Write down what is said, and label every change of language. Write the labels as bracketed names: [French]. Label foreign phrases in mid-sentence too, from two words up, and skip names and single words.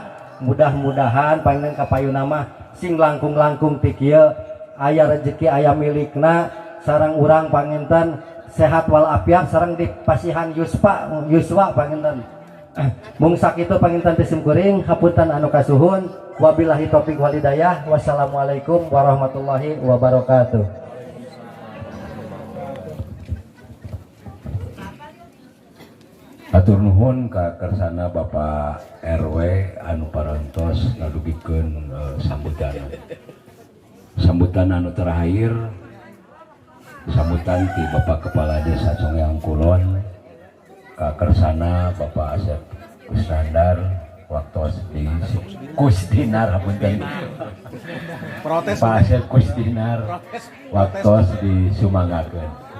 [Sundanese] Mudah-mudahan panginten kapayuna mah sing langkung-langkung ti kieu aya rezeki aya milikna sareng urang panginten sehat walafiat sareng dipasihan yuswa panginten. Mung sakitu panginten teh sim kuring hapunten anu kasuhun [Arabic] وبالله التوفيق والهداية. والسلام عليكم ورحمة الله وبركاته. [Sundanese] Atur nuhun ka kersana Bapak RW anu parantos ngadugikeun sambutan anu terakhir, sambutan ti Bapak Kepala Desa Congleang Kulon ka kersana Bapak Asep Kusnandar waktos di Kusdinar hapunten Pak Asep Kusdinar waktos disumangakeun.